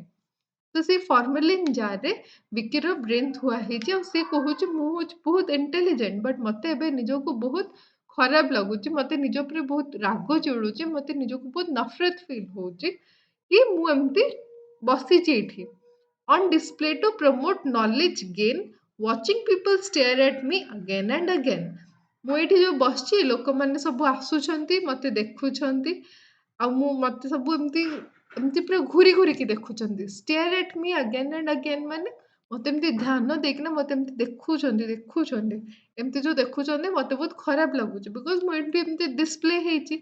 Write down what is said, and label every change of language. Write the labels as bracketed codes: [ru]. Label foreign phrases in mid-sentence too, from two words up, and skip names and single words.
[or] ତ ସେଇ ଫର୍ମାଲିନ୍ ଜାରରେ ବିକିର ବ୍ରେନ୍ ଥୁଆ ହେଇଛି ଆଉ ସେ କହୁଛି ମୁଁ ହଉଛି ବହୁତ ଇଣ୍ଟେଲିଜେଣ୍ଟ, ବଟ୍ ମତେ ଏବେ ନିଜକୁ ବହୁତ ଖରାପ ଲାଗୁଛି, ମତେ ନିଜ ଉପରେ ବହୁତ ରାଗ ଚିଡୁଛି, ମତେ ନିଜକୁ ବହୁତ ନଫରତ ଫିଲ୍ ହଉଛି କି ମୁଁ ଏମିତି ବସିଛି ଏଇଠି। [en] On display to promote knowledge gain, watching people stare at me again and again. [or] ମୁଁ ଏଇଠି ଯୋଉ ବସିଛି, ଲୋକମାନେ ସବୁ ଆସୁଛନ୍ତି, ମତେ ଦେଖୁଛନ୍ତି, ଆଉ ମୁଁ ମତେ ସବୁ ଏମିତି ଏମିତି ପୁରା ଘୁରି ଘୁରିକି ଦେଖୁଛନ୍ତି। [en] stare at me again and again [or] ମାନେ ମତେ ଏମିତି ଧ୍ୟାନ ଦେଇକିନା ମତେ ଏମିତି ଦେଖୁଛନ୍ତି ଏମିତି ଯୋଉ ଦେଖୁଛନ୍ତି, ମତେ ବହୁତ ଖରାପ ଲାଗୁଛି, ବିକଜ ମୁଁ ଏଠି ଏମିତି ଡିସପ୍ଲେ ହେଇଛି।